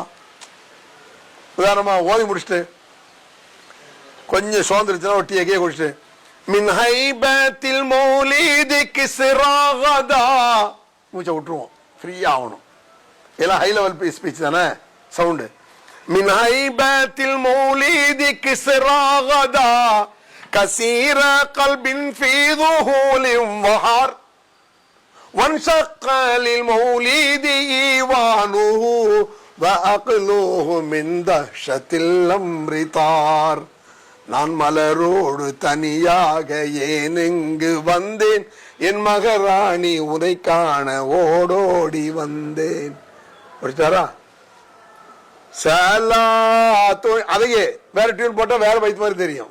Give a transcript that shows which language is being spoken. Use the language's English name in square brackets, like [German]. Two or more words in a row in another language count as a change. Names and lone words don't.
[Tamil] உதாரணமா ஓதி முடிச்சுட்டு கொஞ்சம் சோர்ந்துருச்சுன்னா ஒரு டீயே குடிச்சிட்டு [Arabic] من هيبة مولده كسرى كذا [Tamil] மூச்சை விட்டுருவோம், ஃப்ரீயா ஆகணும். எல்லாம் [English] high level speech [Tamil] தானே சவுண்டு. [Arabic] من هيبة مولده كسرى كذا كسير قلب في ذهول وحار وانشق للمولد إيوانه وأقلوه من دهشة الأمر طار. [Tamil] நான் மலரோடு தனியாக ஏன் இங்கு வந்தேன், என் மகராணி உதை காண ஓடோடி வந்தேன். படிச்சாரா? அதையே வேற டியூன் போட்டா வேற பைத்து மாதிரி தெரியும்.